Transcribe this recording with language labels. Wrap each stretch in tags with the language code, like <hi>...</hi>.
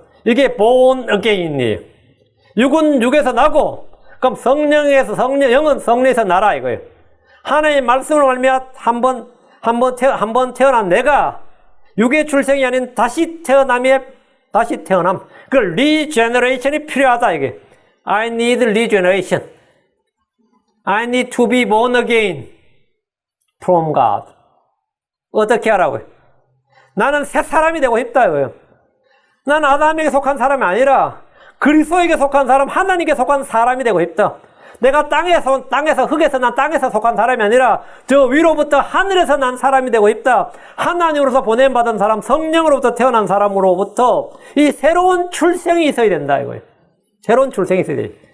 <ko>이게</ko> <en>born again</en> <ko>이에요. 육은 육에서 나고, 그럼 영은 성령에서 나라 이거예요. 하나님의 말씀으로 말미암아 한번 태어난 내가 육의 출생이 아닌 다시 태어남. 그 regeneration이 필요하다 이게.</ko> <en>I need regeneration. I need to be born again from God.</en> <ko>어떻게 하라고요? 나는 새 사람이 되고 싶다 이거예요. 나는 아담에게 속한 사람이 아니라 그리스도에게 속한 사람, 하나님께 속한 사람이 되고 싶다. 내가 흙에서 난 땅에서 속한 사람이 아니라 저 위로부터 하늘에서 난 사람이 되고 싶다. 하나님으로서 보냄받은 사람, 성령으로부터 태어난 사람으로부터 이 새로운 출생이 있어야 된다 이거예요. 새로운 출생이 있어야 돼요.</ko>